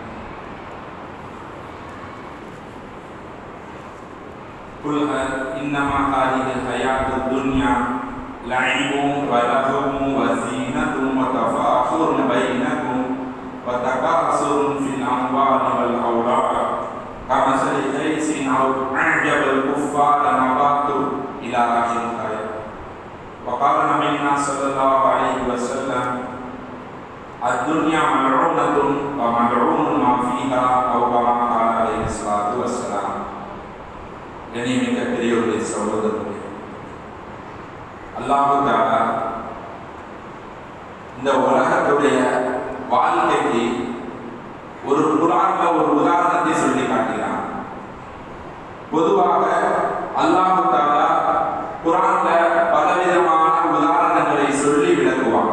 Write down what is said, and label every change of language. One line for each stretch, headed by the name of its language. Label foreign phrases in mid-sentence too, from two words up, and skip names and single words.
Arabic: قل إنما هذه الحياة الدنيا لعب ولهو وزينة وتفاخر بينكم وتكاثر في الأموال والأولاد كمثل غيث أعجب الكفار نباته إلى آخر الآية. وقال نبينا صلى الله عليه وسلم الدنيا ملعونة وملعون ما فيها أو كما قال عليه الصلاة والسلام.
Tamil: கண்ணியமிக்க பெரியோர்களே, சகோதரர்களே,
Arabic: الله تعالى
Tamil: இந்த உலகத்துடைய வாழ்க்கைக்கு ஒரு குர்ஆன்ல ஒரு உதாரணத்தை சொல்லி காட்டுகிறான். பொதுவாக
Arabic: الله تعالى
Tamil: குர்ஆன்ல பலவிதமான உதாரணங்களை சொல்லி விளக்குவான்.